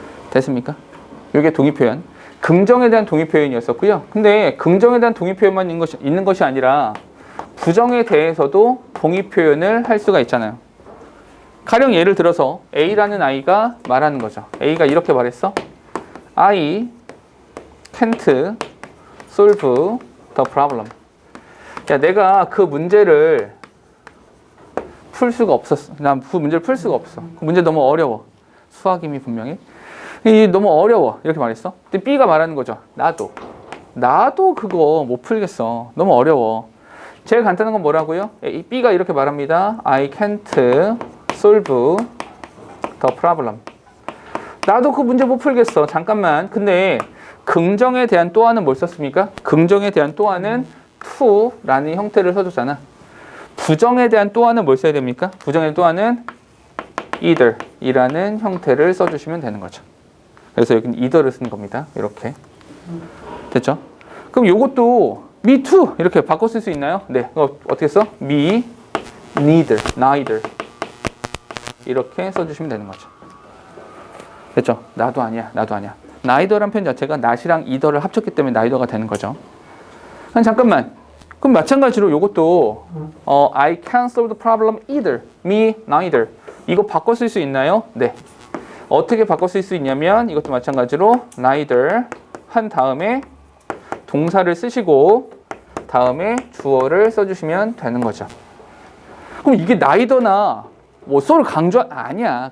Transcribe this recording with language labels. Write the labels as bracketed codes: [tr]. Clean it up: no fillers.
[ko] 됐습니까? 이게 동의 표현. 긍정에 대한 동의 표현이었었고요. 근데 긍정에 대한 동의 표현만 있는 것이 아니라 부정에 대해서도 동의 표현을 할 수가 있잖아요. 가령 예를 들어서 A라는 아이가 말하는 거죠. A가 이렇게 말했어. [en] I can't solve the problem. [ko] 야, 내가 그 문제를 풀 수가 없었어. 난 그 문제를 풀 수가 없어. 그 문제 너무 어려워. 수학임이 분명히. 너무 어려워. 이렇게 말했어. 근데 B가 말하는 거죠. 나도 그거 못 풀겠어. 너무 어려워. 제일 간단한 건 뭐라고요? B가 이렇게 말합니다. [en] I can't solve the problem. [ko] 나도 그 문제 못 풀겠어. 잠깐만. 근데 긍정에 대한 또한은 뭘 썼습니까? 긍정에 대한 또한은 to라는 형태를 써줬잖아. 부정에 대한 또한은 뭘 써야 됩니까? 부정에 대한 또한은 either 이라는 형태를 써주시면 되는 거죠. 그래서 여기는 either를 쓴 겁니다. 이렇게. 됐죠? 그럼 요것도 me too 이렇게 바꿔 쓸 수 있나요? 네. 어떻게 써? me, neither 이렇게 써주시면 되는 거죠. 됐죠? 나도 아니야. neither란 표현 자체가 not이랑 either를 합쳤기 때문에 neither가 되는 거죠. 아니, 잠깐만. 그럼 마찬가지로 이것도 [en] I can't solve the problem either. [ko] me neither. 이거 바꿔 쓸 수 있나요? 네. 어떻게 바꿔 쓸 수 있냐면 이것도 마찬가지로 neither 한 다음에 동사를 쓰시고 다음에 주어를 써주시면 되는 거죠. 그럼 이게 neither나 뭐 so를 아니야.